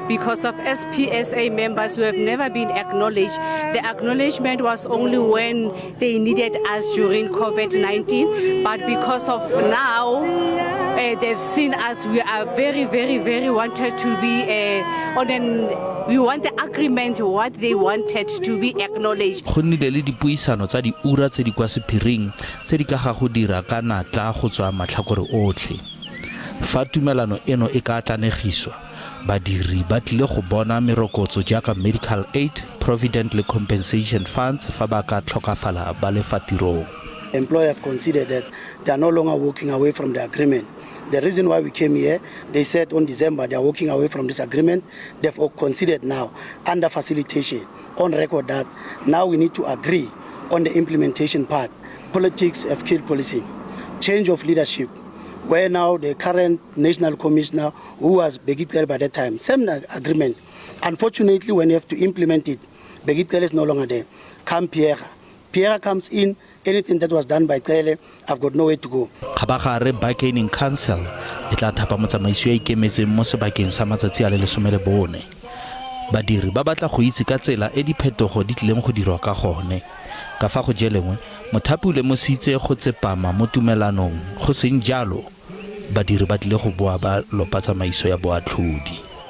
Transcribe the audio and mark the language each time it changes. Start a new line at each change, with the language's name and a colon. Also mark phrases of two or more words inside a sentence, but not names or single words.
English: Because of SPSA members who have never been acknowledged, the acknowledgement was only when they needed us during COVID-19, but because of now, they've seen us, we are very, very, very wanted to be we want the agreement what they wanted to be acknowledged.
Tswana: Go nnile le dipuisano tsa di ura tse di kwa sephiring tse di ka ga go dira ka natla go tswa matlhakore otlhe. Fa tumelano eno e ka tlanegiswa, badiri ba tlile go bona merokotso jaaka
English: medical aid,
Tswana: provident le
English: compensation funds
Tswana: fa ba ka tlhokafala ba le fa tirong.
English: Employers have considered that they are no longer walking away from the agreement. The reason why we came here, they said on December they are walking away from this agreement. They've considered now, under facilitation, on record that now we need to agree on the implementation part. Politics have killed policing. Change of leadership, where now the current national commissioner, who was Dikgang by that time, same agreement. Unfortunately, when you have to implement it, Dikgang is no longer there. Come Pierre. Pierre comes in. Anything that was done by Dikgang, I've got nowhere to go.
Tswana: Kabagare Bargaining Council e tla thapa motsamaiso ya ikemetseng mo sebakeng sa matsatsi a le 14. Badiri ba batla go itse ka tsela e diphetogo di tlileng go dirwa ka gone. Ka fa go jelengwe, mothapi le mositse go tsepama mo tumelanong, go seng jalo badiri ba tlile go boa ba lopa tsamaiso ya boatlhodi.